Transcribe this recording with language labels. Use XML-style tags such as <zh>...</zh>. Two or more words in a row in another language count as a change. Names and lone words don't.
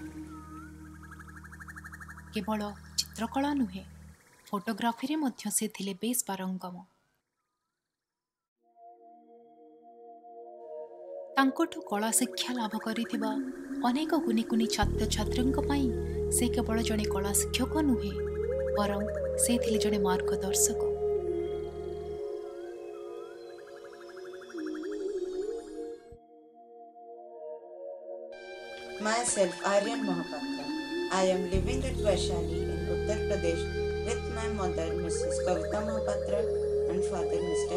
<or>କେବଳ ଚିତ୍ରକଳା ନୁହେଁ, ଫଟୋଗ୍ରାଫିରେ ମଧ୍ୟ ସେ ଥିଲେ ବେଶ୍ ପାରଙ୍ଗମ। ତାଙ୍କଠୁ କଳା ଶିକ୍ଷା ଲାଭ କରିଥିବା ଅନେକ କୁନି କୁନି ଛାତ୍ରଛାତ୍ରୀଙ୍କ ପାଇଁ ସେ କେବଳ ଜଣେ କଳା ଶିକ୍ଷକ ନୁହେଁ, ବରଂ ସେ ଥିଲେ ଜଣେ ମାର୍ଗଦର୍ଶକ।</or> <en>Myself, Aryan Mohapatra. I am living at Vaishali in Uttar Pradesh with my mother, Mrs. Kavita Mohapatra, and father, Mr.</en>